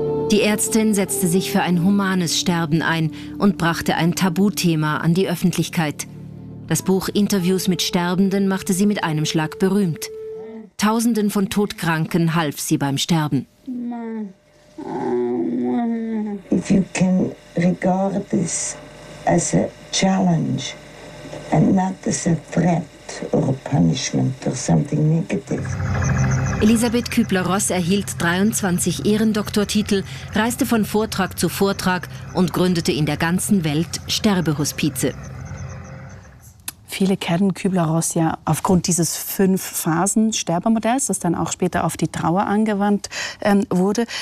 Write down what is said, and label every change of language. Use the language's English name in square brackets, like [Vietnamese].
[German] Die Ärztin setzte sich für ein humanes Sterben ein und brachte ein Tabuthema an die Öffentlichkeit. Das Buch Interviews mit Sterbenden machte sie mit einem Schlag berühmt. Tausenden von Todkranken half sie beim Sterben. [English] If you can regard this as a challenge and not as a threat or a punishment or something negative. [German] Elisabeth Kübler-Ross erhielt 23 Ehrendoktortitel, reiste von Vortrag zu Vortrag und gründete in der ganzen Welt Sterbehospize. Viele kennen Kübler-Ross ja aufgrund dieses 5-Phasen-Sterbemodells, das dann auch später auf die Trauer angewandt wurde.